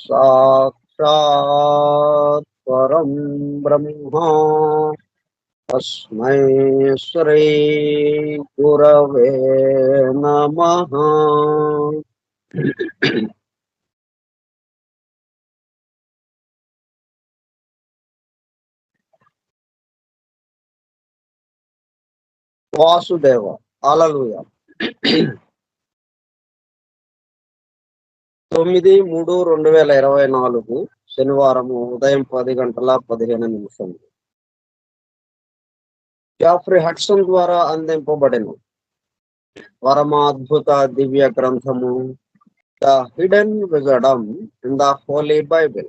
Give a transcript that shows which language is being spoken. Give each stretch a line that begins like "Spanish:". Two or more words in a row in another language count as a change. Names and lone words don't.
Sanskrit: साक्षात् परं ब्रह्म तस्मै श्री गुरवे नमः।
Telugu: వాసుదేవ హల్లెలూయా. 9/3/2024 శనివారం ఉదయం 10:15 జాఫ్రీ హడ్సన్ ద్వారా అందింపబడిన పరమాద్భుత దివ్య గ్రంథము ద హిడెన్ విజడమ్ ఇన్ ద హోలీ బైబిల్.